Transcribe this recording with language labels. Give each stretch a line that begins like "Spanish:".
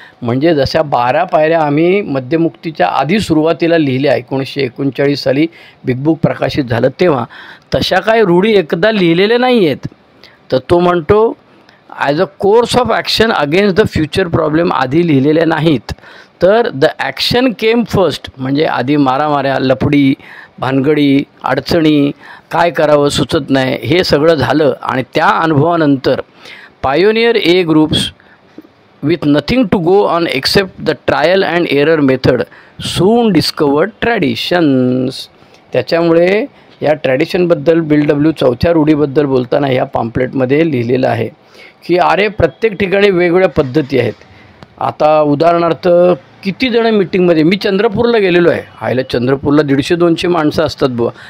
Marathi: म्हणजे जशा 12 पायऱ्या आम्ही मध्यमुक्तीच्या आधी सुरुवातीला लिहिल्या 1939 साली बिग बुक प्रकाशित झालं तेव्हा, तशा काय रूढी एकदा लिहिलेल्या नाही आहेत. तर तो म्हणतो
English: as a course of action against the future problem
Marathi: आधी लिहिलेल्या नाहीत, तर
English: The action came first.
Marathi: म्हणजे आधी मारामाऱ्या, लफडी, भानगडी, अडचणी, काय करावं सुचत नाही हे सगळं झालं. आणि त्या अनुभवानंतर
English: Pioneer a groups with nothing to go on except the trial and error method soon discovered traditions.
Marathi: त्याच्यामुळे या ट्रॅडिशनबद्दल बिल डब्ल्यू चौथ्या रूढीबद्दल बोलताना ह्या पॅम्पलेटमध्ये लिहिलेलं आहे की अरे प्रत्येक ठिकाणी वेगवेगळ्या पद्धती आहेत. आता उदाहरणार्थ किती जण मीटिंगमध्ये, मी चंद्रपूरला गेलेलो आहे, आयला चंद्रपूरला 150-200 माणसं असतात बुवा.